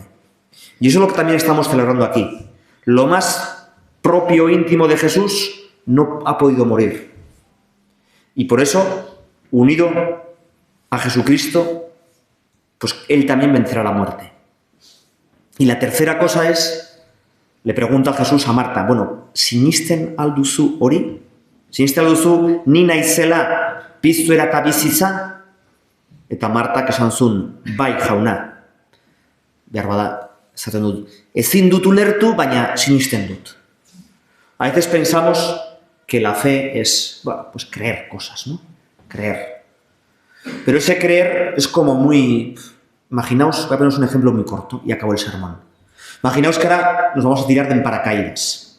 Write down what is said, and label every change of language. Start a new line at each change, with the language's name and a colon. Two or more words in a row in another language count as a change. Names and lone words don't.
Spanish: Y eso es lo que también estamos celebrando aquí. Lo más propio, íntimo de Jesús no ha podido morir. Y por eso, unido a Jesucristo, pues Él también vencerá la muerte. Y la tercera cosa es, le pregunta Jesús a Marta,
Basque: bueno, sinisten alduzu hori? Sinisten alduzu ni naizela piztu eta bizitza? Eta Martak esan zuen, bai jauna. Behar bada, esaten dut, ezin dut ulertu, baina sinisten dut.
Spanish: A veces pensamos que la fe es, bueno, pues creer cosas, ¿no? Creer. Pero ese creer es como muy... Imaginaos, voy a poneros un ejemplo muy corto y acabo el sermón. Imaginaos que ahora nos vamos a tirar de paracaídas.